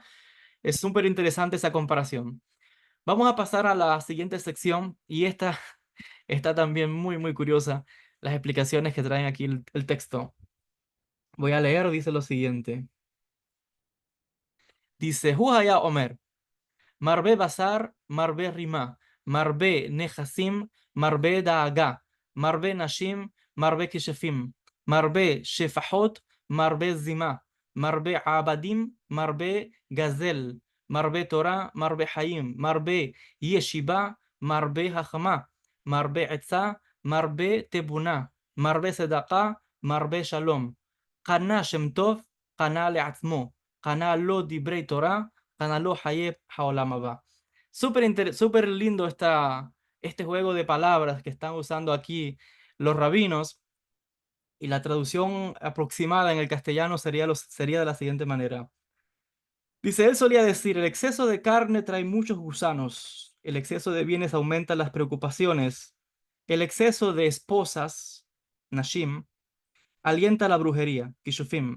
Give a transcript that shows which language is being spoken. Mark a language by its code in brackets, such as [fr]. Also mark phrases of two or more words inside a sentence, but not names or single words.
[es] Es súper interesante esa comparación. Vamos a pasar a la siguiente sección, y esta está también muy, muy curiosa, las explicaciones que traen aquí el texto. Voy a leer, dice lo siguiente. Dice, [he] היה אומר. מרבה בשר, מרבה רמה, מרבה נכסים, מרבה דאגה, מרבה נשים, מרבה כשפים, מרבה שפחות, מרבה זמה, מרבה עבדים, מרבה גזל, מרבה תורה, מרבה חיים, מרבה ישיבה, מרבה חכמה, מרבה עצה, מרבה תבונה, מרבה צדקה, מרבה שלום, קנה שם טוב, קנה לעצמו, קנה לו דברי תורה, קנה לו חיי העולם הבא. [es] Súper lindo este juego de palabras que están usando aquí los rabinos, y la traducción aproximada en el castellano sería de la siguiente manera. Dice, él solía decir, el exceso de carne trae muchos gusanos, el exceso de bienes aumenta las preocupaciones, El exceso de esposas, Nashim, alienta la brujería, Kishufim.